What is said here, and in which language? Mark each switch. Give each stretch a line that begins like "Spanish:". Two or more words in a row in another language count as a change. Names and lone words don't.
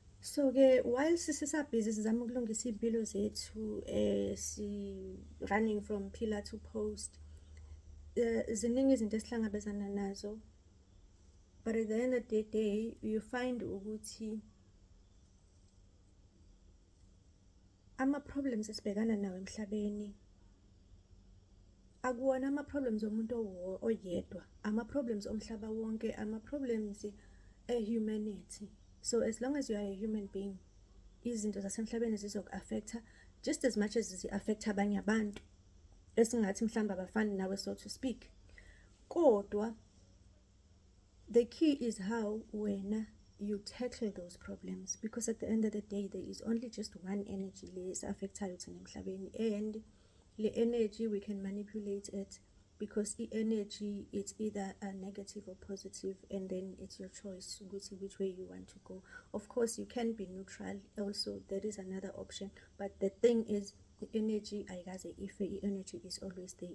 Zulu: So-ke while sisabhizi sizama ukulungisa iy'mpilo zethu si
English: running from pillar to post,
Zulu: ziningi izinto esihlangabezana nazo,
English: but at the end of the day you find
Zulu: ukuthi ama-problems esibhekana nawo emhlabeni akuwona ama-problems omuntu oyedwa, ama-problems omhlaba wonke, ama-problems e-humanity.
English: So as long as you are a human being,
Zulu: izinto zasemhlabeni zizoku-affecta
English: just as much as
Zulu: zi-affecta abanye abantu esingathi mhlawumbe abafani nawe,
English: so to speak. Kodwa the key is how wena you tackle those problems, because at the end of the day there is only just one energy
Zulu: le esi-affectayo thina emhlabeni,
English: and le energy we can manipulate it, because energy it's either a negative or positive, and then it's your choice which way you want to go. Of course you can be neutral also, there is another option, but the thing is the energy
Zulu: ayikaze ife,
English: energy is always there.